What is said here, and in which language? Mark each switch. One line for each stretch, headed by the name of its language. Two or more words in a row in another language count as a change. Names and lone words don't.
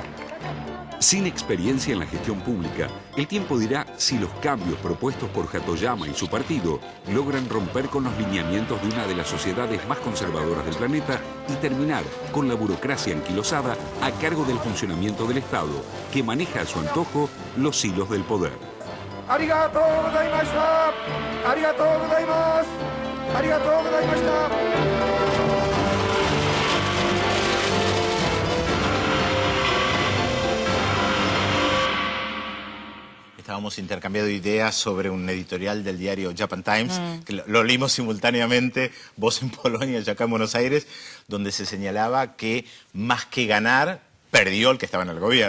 Spanish: Sin experiencia en la gestión pública, el tiempo dirá si los cambios propuestos por Hatoyama y su partido logran romper con los lineamientos de una de las sociedades más conservadoras del planeta y terminar con la burocracia anquilosada a cargo del funcionamiento del Estado, que maneja a su antojo los hilos del poder.
Japanese: ありがとうございました！ありがとうございます! ありがとうございました!
Spanish: Estábamos intercambiando ideas sobre un editorial del diario Japan Times, que lo leímos simultáneamente, vos en Polonia y acá en Buenos Aires, donde se señalaba que más que ganar, perdió el que estaba en el gobierno.